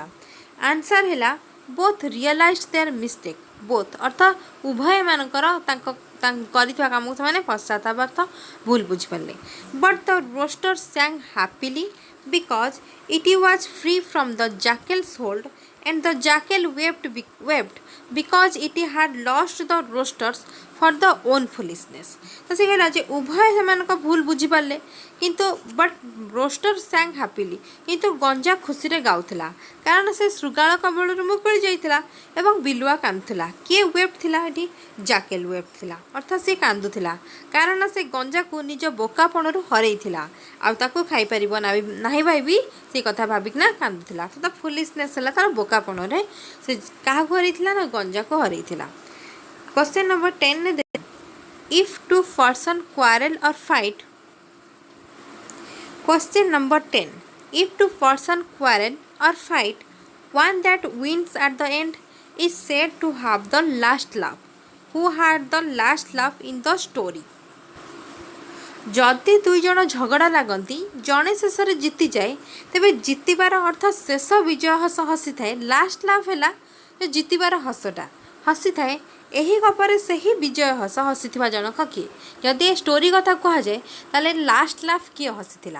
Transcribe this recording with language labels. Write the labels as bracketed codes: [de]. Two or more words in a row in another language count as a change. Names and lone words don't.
[en] ଆନ୍ସର୍ ହେଲା both realize their mistake. [or] ବୋଥ୍ ଅର୍ଥ ଉଭୟମାନଙ୍କର ତାଙ୍କ କରିଥିବା କାମକୁ ସେମାନେ ପଶ୍ଚାତାପାର୍ଥ ଭୁଲ ବୁଝିପାରିଲେ। [en] but the rooster sang happily because it was free from the jackal's hold and the jackal wept because it had lost the roasters for the own foolishness। [or] ତ ସେ କହିଲା ଯେ ଉଭୟ ସେମାନଙ୍କ ଭୁଲ ବୁଝିପାରିଲେ କିନ୍ତୁ [en] but rooster sang happily, [or] କିନ୍ତୁ ଗଞ୍ଜା ଖୁସିରେ ଗାଉଥିଲା କାରଣ ସେ ଶୃଗାଳ କବଳରୁ ମୁକୁଳି ଯାଇଥିଲା ଏବଂ ବିଲୁଆ କାନ୍ଦୁଥିଲା। କିଏ ୱେପ୍ଟ ଥିଲା ଏଠି? ଜାକେଲ ୱେପ୍ଟ ଥିଲା ଅର୍ଥାତ୍ ସେ କାନ୍ଦୁଥିଲା କାରଣ ସେ ଗଞ୍ଜାକୁ ନିଜ ବୋକାପଣରୁ ହରେଇଥିଲା ଆଉ ତାକୁ ଖାଇପାରିବ ନାହିଁ ଭାବି ସେ କଥା ଭାବିକିନା କାନ୍ଦୁଥିଲା। ତ ଫୁଲିଶନେସ୍ ହେଲା ତାର ବୋକାପଣରେ ସେ କାହାକୁ ହରେଇଥିଲା? ନା ଗଞ୍ଜାକୁ ହରେଇଥିଲା। [en] question number 10 if two person quarrel or fight. question number 10 if two person quarrel or fight, one that wins at the end is said to have the last laugh. Who had the last laugh in the story? [or] ଯଦି ଦୁଇ ଜଣ ଝଗଡ଼ା ଲାଗନ୍ତି, ଜଣେ ଶେଷରେ ଜିତିଯାଏ, ତେବେ ଜିତିବାର ଅର୍ଥ ଶେଷ ବିଜୟ ହସ ହସିଥାଏ। [en] last laugh [or] ହେଲା ଯେ ଜିତିବାର ହସଟା ହସିଥାଏ। ଏହି ଗପରେ ସେହି ବିଜୟ ହସ ହସିଥିବା ଜଣକ କିଏ? ଯଦି ଏ ଷ୍ଟୋରି କଥା କୁହାଯାଏ ତାହେଲେ [en] last laugh [or] କିଏ ହସିଥିଲା?